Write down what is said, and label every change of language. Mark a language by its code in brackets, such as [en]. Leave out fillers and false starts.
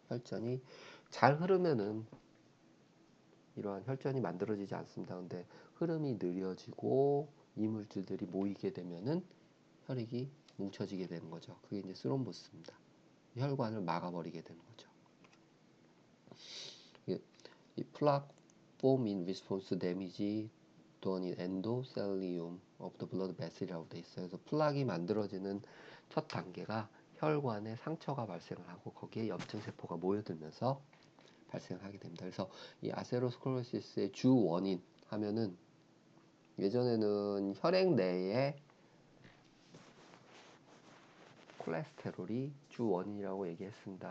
[ko] 혈전이 잘 흐르면은 이러한 혈전이 만들어지지 않습니다. 근데 흐름이 느려지고 이물질들이 모이게 되면은 혈액이 뭉쳐지게 되는 거죠. 그게 이제 스롬보스입니다. 혈관을 막아버리게 되는 거죠. [en] 이 plaque form in response to damage done in endothelium of the blood vessel이라고 [ko] 돼 있어요. 그래서 플락이 만들어지는 첫 단계가 혈관에 상처가 발생을 하고 거기에 염증 세포가 모여들면서 발생하게 됩니다. 그래서 이 아테로스클로로시스의 주 원인 하면은 예전에는 혈액 내에 콜레스테롤이 주 원인이라고 얘기했습니다.